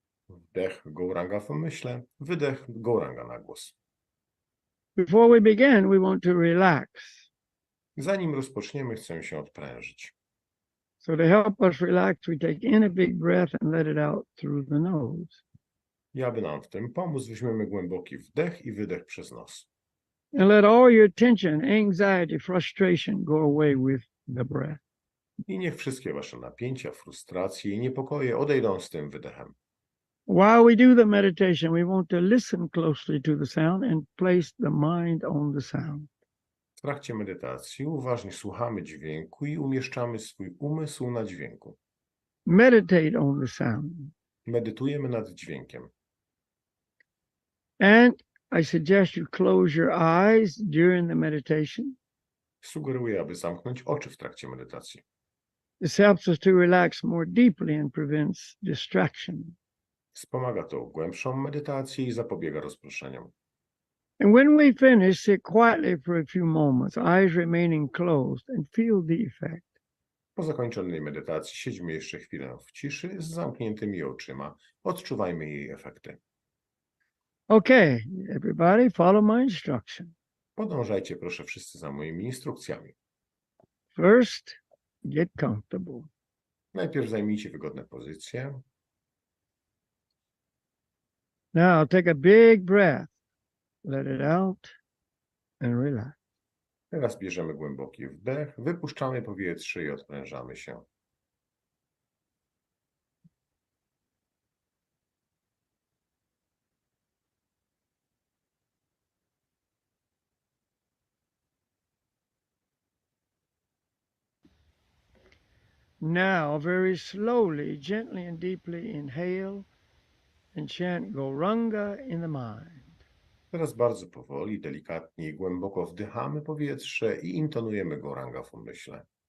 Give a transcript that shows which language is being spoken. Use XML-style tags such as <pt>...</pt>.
<pl>Wdech Gauranga w umyśle, wydech Gauranga na głos.</pl> <en>Before we begin, we want to relax.</en> <pl>Zanim rozpoczniemy, chcę się odprężyć.</pl> <en>So to help us relax, we take in a big breath and let it out through the nose.</en> <pl>I aby nam w tym pomóc, weźmiemy głęboki wdech i wydech przez nos.</pl> <en>And let all your tension, anxiety, frustration go away with the breath.</en> <pl>I niech wszystkie wasze napięcia, frustracje i niepokoje odejdą z tym wydechem.</pl> <en>While we do the meditation, we want to listen closely to the sound and place the mind on the sound.</en> <pl>W trakcie medytacji uważnie słuchamy dźwięku i umieszczamy swój umysł na dźwięku.</pl> <en>Meditate on the sound.</en> <pl>Medytujemy nad dźwiękiem.</pl> <en>And I suggest you close your eyes during the meditation.</en> <pl>Sugeruję, aby zamknąć oczy w trakcie medytacji.</pl> <en>This helps us to relax more deeply and prevents distraction.</en> <pl>Wspomaga to głębszą medytację i zapobiega rozproszeniom.</pl> <en>And when we finish, sit quietly for a few moments, eyes remaining closed, and feel the effect.</en> <pl>Po zakończonej medytacji siedźmy jeszcze chwilę w ciszy z zamkniętymi oczyma. Odczuwajmy jej efekty.</pl> <en>Okay, everybody, follow my instruction.</en> <pl>Podążajcie proszę wszyscy za moimi instrukcjami.</pl> <en>First, get comfortable.</en> <pl>Najpierw zajmijcie wygodne pozycje.</pl> <en>Now take a big breath, let it out, and relax.</en> <pl>Teraz bierzemy głęboki wdech, wypuszczamy powietrze i odprężamy się.</pl> <en>Now, very slowly, gently and deeply inhale and chant Gauranga in the mind.</en> <pl>Teraz bardzo powoli, delikatnie i głęboko wdychamy powietrze i intonujemy Gauranga w umyśle.</pl>